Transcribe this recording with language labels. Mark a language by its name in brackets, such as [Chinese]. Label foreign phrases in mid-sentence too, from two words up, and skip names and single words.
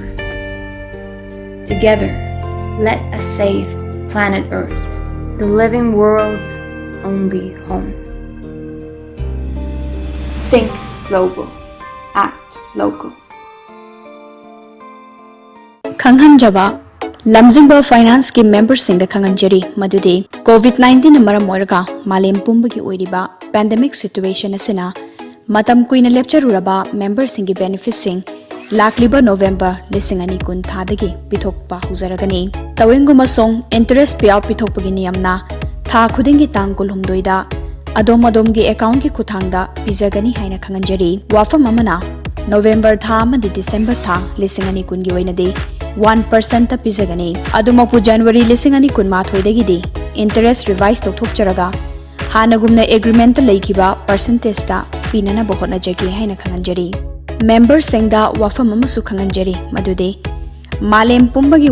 [English] Together, let us save planet Earth, the living world's only home. Think global, act local. [Manipuri] Khanghanjaba Lamjingba Finance ki members sing the Khanganjari Madudi COVID-19 maram moiraga malem pumbagi oiriba [English] pandemic situation [Manipuri] asina matam kuina lepcharuraba members singi benefits sing lakliba November lisingani kun thadagi pithokpa huzaragani tawenguma song [English] interest payout [Manipuri] pithokpagi niyamna tha khudingi tang kulhumdoida adom gi account ki kuthangda pizagani haina Khanganjari wafam amana November tha amadi December tha lisingani kun gi wainade 1% pizagani adumapu January lisingani kun mathoidagidi interest revise tokthokcharaga hanagumna agreement leikiba percentage ta pinana bohona jagi haina Khanganjari member sengda wafam amasu Khanganjari madude malem pumbagi